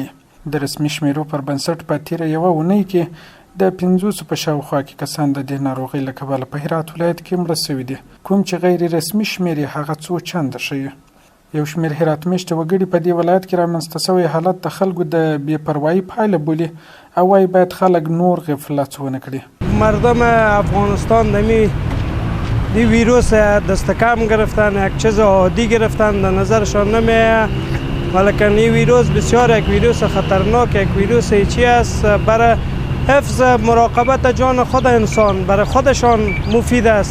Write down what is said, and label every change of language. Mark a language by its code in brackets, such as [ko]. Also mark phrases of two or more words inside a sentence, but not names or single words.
[ps] د رسمي شمیرو پر بنسټ په تیره یوه اونۍ کې د 500 په شاوخوا کې کسان د دې ناروغۍ له کبله په هرات ولایت کې مړه سوي دي. کوم چې غیر رسمي شمیر یې هغه څو چنده ښیي. یو شمیر هرات میشته وګړي په دې ولایت کې رامنځته سوی حالت د خلکو د بېپروایي پایله بولي او وایي باید خلک نور غفلت ونه کړي. [fa] مردم افغانستان دمی دی ویروس دستکم گرفتن، یک چیز عادی گرفتن، در نظرشان نمیه. ولیکن این ویروس بسیار یک ویروس خطرناک، یک ویروس چی است برای حفظ مراقبت جان خود انسان، برای خودشان مفید است.